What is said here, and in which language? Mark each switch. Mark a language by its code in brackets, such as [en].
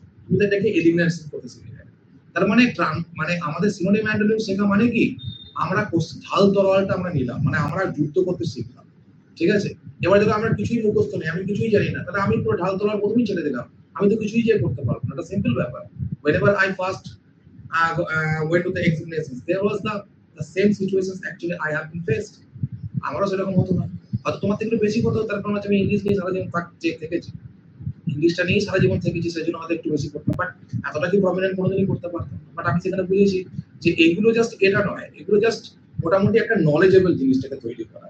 [bn] তুমি এটাকে এলিমিনেশন করতে শিখে যাবে। তার মানে মানে আমাদের সিনোনিম অ্যান্টোনিম শেখা মানে কি, আমরা ঢাল তরোয়ালটা আমরা নিলাম, মানে আমরা যুদ্ধ করতে শিখলাম। ঠিক আছে, এবার দেখো আমরা কিছুই মুখস্থ নেই, আমি কিছুই জানি না, তাহলে আমি পুরো ঢাল তরোয়াল প্রথমেই ছেড়ে দিলাম, আমি তো কিছুই যে করতে পারবো না। এটা সিম্পল ব্যাপার। [en] whenever I first went to the examinations, there was the same situations actually I have been faced. [bn] আমারও সেরকম হতো না, হয়তো তোমার থেকে বেশি হতো, তার কারণ হচ্ছে আমি ইংলিশ নিয়ে সারা জীবন থেকেছি, ইংলিশটা নিয়েই সারা জীবন থেকেছি, সেই জন্য আমাদের একটু বেশি করতাম, বাট এতটা কি প্রমিনেন্ট কোনোদিনই করতে পারতাম। বাট আমি সেখানে বুঝেছি যে এইগুলো জাস্ট এটা নয়, এগুলো জাস্ট মোটামুটি একটা নলেজেবল জিনিসটাকে তৈরি করা।